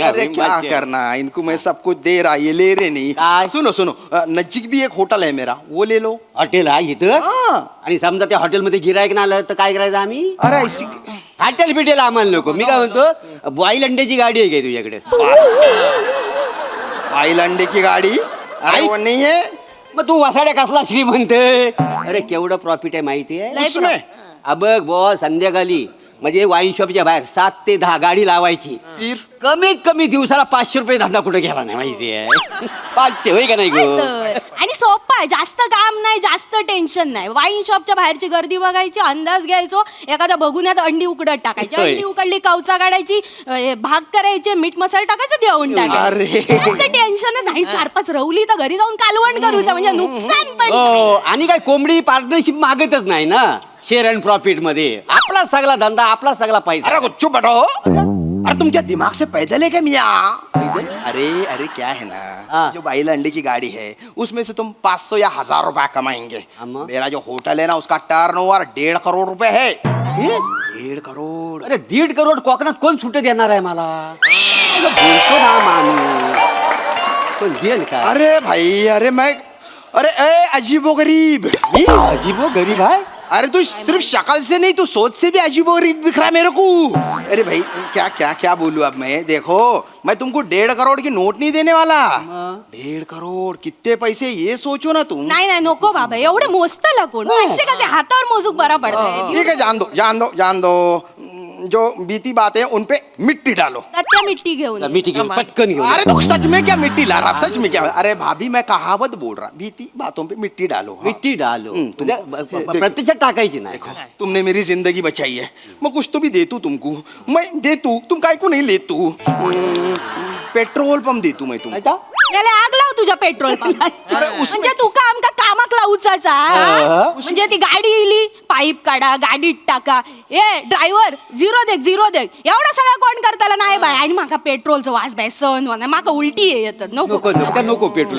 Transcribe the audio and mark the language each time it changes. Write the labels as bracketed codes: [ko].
[hi] अरे क्या हिमाचल. करना, इनको मैं सब कुछ दे रहा, ये ले रहे नहीं. [mr] काय? [hi] सुनो, नजीक भी एक होटल है मेरा, वो ले लो. [mr] हॉटेल आहे इथं, [hi] हाँ. [mr] आणि समजा त्या हॉटेलमध्ये गिरायक ना आलं तर काय करायचं आम्ही? [hi] अरे ऐसी [mr] हॉटेल बिटेल आम्हाला नको. मी काय म्हणतो, बॉईल अंड्याची गाडी आहे काय तुझ्याकडे? [hi] बाईल अंडे की गाड़ी, अरे वो नहीं है [mr] मग तू वसाड्या कसला श्रीमंत? अरे केवढं प्रॉफिट आहे माहिती आहे? [hi] उसमें. [mr] बघ बॉ, संध्याकाळी म्हणजे वाईन शॉपच्या बाहेर 7 ते 10 गाडी लावायची. [hi] फिर [mr] कमीत कमी दिवसाला 500 रुपये धंदा कुठे गेला नाही माहिती आहे? 500 होय का नाही गो? तर. आणि सोपं आहे, जास्त काम नाही, जास्त टेन्शन नाही. वाईन शॉपच्या बाहेरची गर्दी बघायची, अंदाज घ्यायचो, एखाद्या बघुन्यात अंडी उकडत टाकायची, होय. अंडी उकडली कवचा काढायची, भाग करायचे, मीठ मसाला टाकायचं, देऊन अरे. टाकायचं. टेन्शनच नाही. 4-5 रवली तर घरी जाऊन कालवण करूचं, म्हणजे नुकसान पण हो, आणि काय कोंबडी पार्टनरशिप मागतच नाही ना शेअर अँड प्रॉफिट मध्ये. आपला सगळा धंदा, आपला सगळा पैसा. [hi] अरे चुप बैठो. अरे तुम क्या दिमाग से पैदल है क्या मियाँ? अरे क्या है ना, हाँ. जो बाईल अंडे की गाड़ी है उसमें से तुम 500 या 1000 रुपया कमाएंगे. अम्मा. मेरा जो होटल है ना उसका टर्नओवर 1.5 करोड़ रुपए है. हे? 1.5 करोड़. [mr] अरे 1.5 करोड कोकणात कोण सुट्ट देणार आहे मला? बोलतो ना माणूस, पण देईल का? [hi] अरे भाई, अरे अजीबो गरीब. [mr] अजीबो गरीब आहे. [hi] अरे तू सिर्फ शक्ल से नहीं, तू सोच से भी अजीबो गरीब दिख रहा है मेरे को. अरे भाई क्या बोलूं अब मैं. देखो, मैं तुमको 1.5 करोड़ की नोट नहीं देने वाला. 1.5 करोड़ कितने पैसे ये सोचो ना तुम. [mr] नाही नको बाबा, एवढे मोजताला कोण? असे कसे हातावर मोजूक बरा पडतंय. [hi] ठीक है, जान दो. जो बीती बात है उन पे मिट्टी डालो. [mr] त्या मिट्टी घेऊन ये. मिठी घेऊन पटकन घेऊन. [hi] अरे तो सच में क्या मिट्टी ला रहा, सच में क्या. अरे भाभी, मैं कहावत बोल रहा, बीती बातों पे मिट्टी डालो. हाँ. मिट्टी डालो. तुम- [mr] प्रत्यक्षात टाकायची नाही. [hi] देखो, तुमने मेरी जिंदगी बचाई है, मैं कुछ तो भी देतू तुमको. मैं देतू, तुम काय को नहीं लेतू. पेट्रोल पंप देतू मैं तुम. [mr] आता? याला आग लाव तुझ्या पेट्रोल पंप. म्हणजे तू का आमका कामाक लावचाचा? म्हणजे ती गाडी इली, पाईप काढा, गाडीत टाका. ए ड्रायव्हर, झिरो दे. एवढा सगळं कोण करताला नाही बाय. आणि माका पेट्रोलचं वास बाय सहन होणार, माका उलटी येतात. नको पेट्रोल.